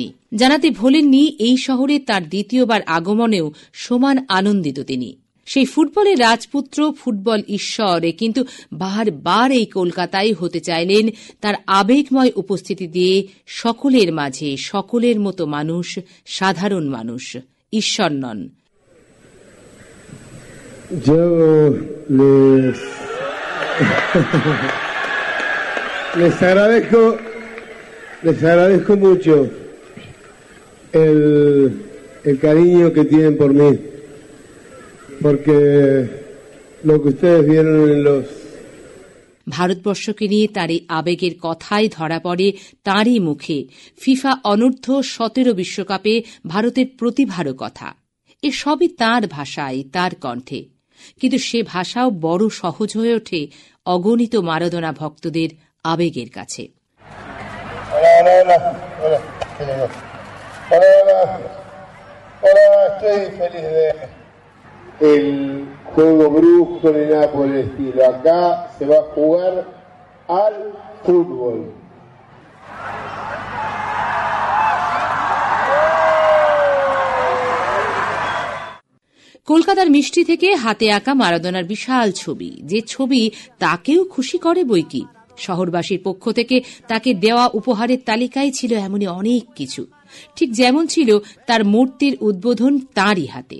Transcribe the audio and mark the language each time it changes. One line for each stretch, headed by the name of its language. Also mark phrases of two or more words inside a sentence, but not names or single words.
Bangla: জানাতে ভোলেননি এই শহরে তার দ্বিতীয়বার আগমনেও সমান আনন্দিত তিনি। সেই ফুটবলের রাজপুত্র, ফুটবল ঈশ্বরে কিন্তু বারবার এই কলকাতায় হতে চাইলেন তার আবেগময় উপস্থিতি দিয়ে সকলের মাঝে সকলের মতো মানুষ, সাধারণ মানুষ, ঈশ্বর নন।
Spanish: Les agradezco mucho el cariño que tienen por mí, porque lo que ustedes vieron en los
Bangla: ভারতবর্ষকে নিয়ে তার এই আবেগের কথাই ধরা পড়ে তাঁরই মুখে। ফিফা অনূর্ধ্ব 17 বিশ্বকাপে ভারতের প্রতিভারও কথা, এ সবই তাঁর ভাষায়, তাঁর কণ্ঠে। কিন্তু সে ভাষাও বড় সহজ হয়ে ওঠে অগণিত মারাদোনা ভক্তদের আবেগের কাছে।
Spanish: El juego brusco ni nada por el estilo. Acá se va a jugar al fútbol.
Bangla: কলকাতার মিষ্টি থেকে হাতে আঁকা মারাদোনার বিশাল ছবি, যে ছবি তাকেও খুশি করে বইকি। শহরবাসীর পক্ষ থেকে তাকে দেওয়া উপহারের তালিকায় ছিল এমনই অনেক কিছু, ঠিক যেমন ছিল তার মূর্তির উদ্বোধন তাঁরই হাতে।